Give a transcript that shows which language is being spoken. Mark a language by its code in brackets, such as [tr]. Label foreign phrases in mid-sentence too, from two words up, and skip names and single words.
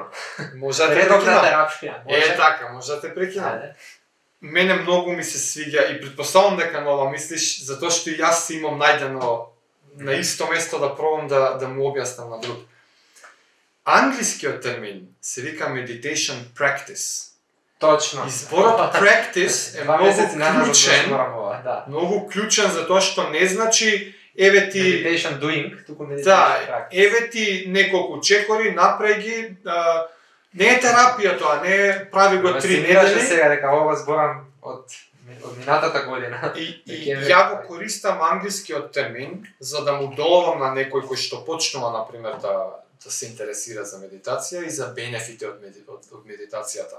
[mk] Може да те редовна прекинам. терапија. Така, може да те прекинам. Мене многу ми се свиѓа и претпоставам дека нова мислиш, затоа што и јас си имам најдено на исто место да пробам да му објаснам на друг. Англискиот термин се вика [en] meditation practice. [mk] Точно. И зборот practice е многу клучен затоа што не значи еве ти [en] Meditation doing, туку meditation [mk] да, practice. еве ти неколку чекори, направи ги, не е терапија тоа, не е прави го 3 Fascinираше недели. сега дека ова зборам од минатата година. И Декември. ја го користам англискиот термин за да му доловам на некој кој што почнува на пример да се интересира за медитација и за бенефити од медитацијата.